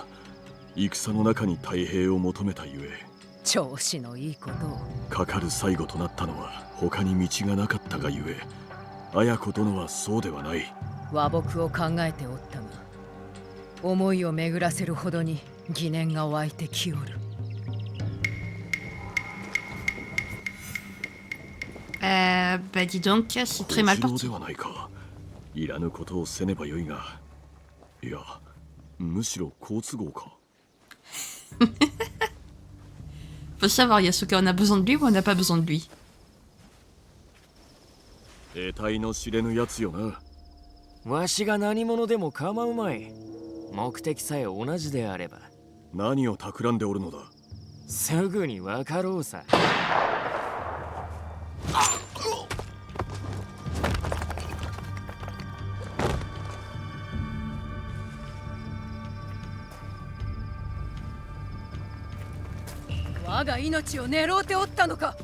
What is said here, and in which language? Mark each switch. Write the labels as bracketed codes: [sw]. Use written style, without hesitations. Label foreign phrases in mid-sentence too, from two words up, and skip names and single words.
[ja] 戦の中に太平を求めたゆえ、調子のいいことを。かかる最後となったのは他に道がなかったがゆえ、綾子殿はそうではない。和睦を考えておったが、思いを巡らせるほどに疑念が湧いてきおる。 [fr] Bah dis donc, c'est très mal 小次郎 parti. [ja] ではないか。いらぬことをせねばよいが、いや、むしろ好都合か。 [fr] Faut savoir, Yasuke, on a besoin de lui ou on n'a pas besoin de lui. [ja] 得体の知れぬやつよな。わしが何者でも構うまい。目的さえ同じであれば。何を企んでおるのだ。すぐにわかろうさ。我が命を狙うておったのか。